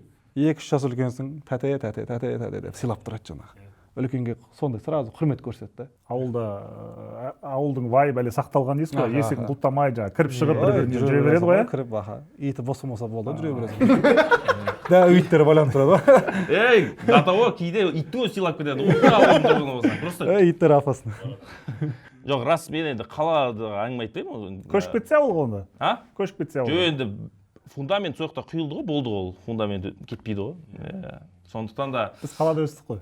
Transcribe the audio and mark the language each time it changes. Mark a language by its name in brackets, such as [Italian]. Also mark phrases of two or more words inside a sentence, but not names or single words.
[Kazakh] 2-3 жас үлкенсің, тәте деп сыйлап тұрады жаңағы. Үлкенге сондай сразу құрмет көрсетті. Ауылда ауылдың вайбы әлі сақталған дейсіз ғой, есігін құлттамай жаңағы кіріп шығып бір-біріне жүре береді ғой. Кіріп баха, иті бос болмаса болды, жүре бересің. Да, иттер байланып тұрады ғой. Ей, [Russian] до того [Kazakh] кейде итті өзі сыйлап кетеді. Ауылдың тұрғыны болса. Просто Иттер опасно. жоқ, рас мен енді қалада әңгіме айтпаймын. Көшіп кетсе ауылға онда. А? Көшіп кетсе жоқ, ауылға. енді фундамент сол жақта құйылды ғой, болды ғой, ол фундамент кетпейді ғой. Сондықтан да Біз қалада өстік қой.